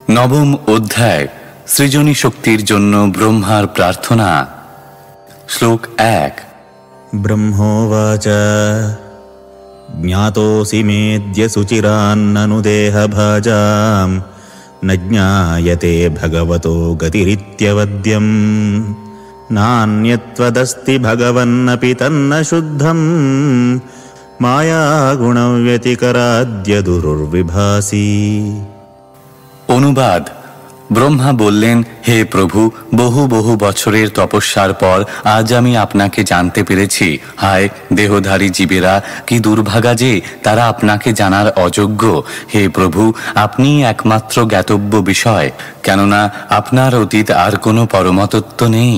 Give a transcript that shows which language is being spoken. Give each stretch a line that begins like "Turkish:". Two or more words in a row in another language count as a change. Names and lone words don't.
Bangla: নবম অধ্যায় সৃজনী শক্তির জন্য ব্রহ্মার প্রার্থনা। শ্লোক 1।
Sanskrit: ব্রহ্মোবাচ জ্ঞাতোসি মেদ্য সুচিরান্ননু দেহভাজাম ন জ্ঞায়তে ভগবতো গতিরিত্যবদ্যম নান্যত্বদস্তি ভগবন্নপি তন্ন শুদ্ধম মায়াগুণব্যতিকরাদ্য দুর্বিভাসি।
Bangla: অনুবাদ। ব্রহ্মা বললেন, হে প্রভু, বহু বহু বছরের তপস্যার পর আজ আমি আপনাকে জানতে পেরেছি। হায় দেহধারী জীবেরা, কি দুর্ভাগা যে তারা আপনাকে জানার অযোগ্য। হে প্রভু, আপনিই একমাত্র জ্ঞাতব্য বিষয়, কেননা আপনার অতীত আর কোনো পরমতত্ত্ব নেই।